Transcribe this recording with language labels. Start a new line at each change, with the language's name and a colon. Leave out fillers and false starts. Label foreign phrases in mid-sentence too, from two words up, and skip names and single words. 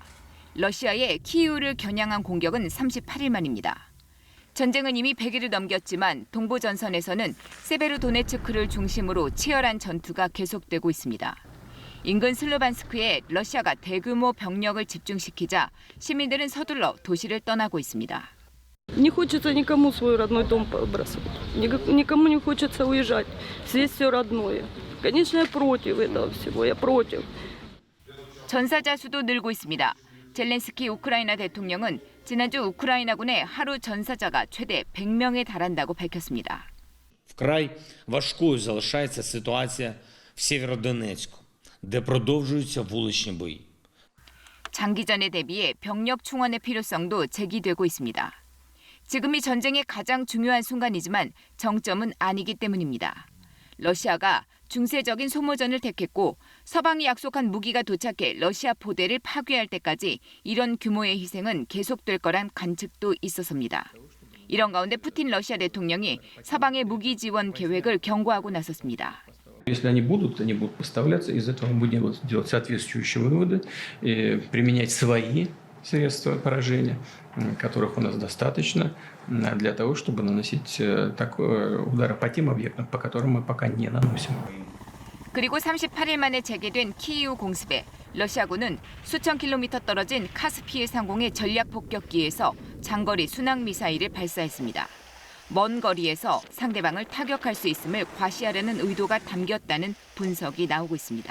Korean: 러시아의 키이우를 겨냥한 공격은 38일 만입니다. 전쟁은 이미 100일을 넘겼지만 동부 전선에서는 세베르도네츠크를 중심으로 치열한 전투가 계속되고 있습니다. 인근 슬로반스크에 러시아가 대규모 병력을 집중시키자 시민들은 서둘러 도시를 떠나고 있습니다.
Russian: Не хочется никому свой родной дом бросать. Никому не хочется уезжать. Здесь все родное. Конечно, я против этого всего. Я против.
Korean: 전사자 수도 늘고 있습니다. 젤렌스키 우크라이나 대통령은 지난주 우크라이나군의 하루 전사자가 최대 100명에 달한다고 밝혔습니다.
Ukrainian: Вкрай важкою залишається ситуація в Сєвєродонецьку, де продовжуються вуличні бої.
Korean: 장기전에 대비해 병력 충원의 필요성도 제기되고 있습니다. 지금이 전쟁의 가장 중요한 순간이지만 정점은 아니기 때문입니다. 러시아가 중세적인 소모전을 택했고 서방이 약속한 무기가 도착해 러시아 포대를 파괴할 때까지 이런 규모의 희생은 계속될 거란 관측도 있어서입니다. 이런 가운데 푸틴 러시아 대통령이 서방의 무기 지원 계획을 경고하고 나섰습니다.
Russian: Если они будут поставляться, из этого мы будем делать соответствующие выводы, применять свои средства поражения, которых у нас достаточно, для того, чтобы наносить удары по тем объектам, по которым мы пока не наносим.
Korean: 그리고 38일 만에 재개된 키이우 공습에 러시아군은 수천 킬로미터 떨어진 카스피해 상공의 전략 폭격기에서 장거리 순항 미사일을 발사했습니다. 먼 거리에서 상대방을 타격할 수 있음을 과시하려는 의도가 담겼다는 분석이 나오고 있습니다.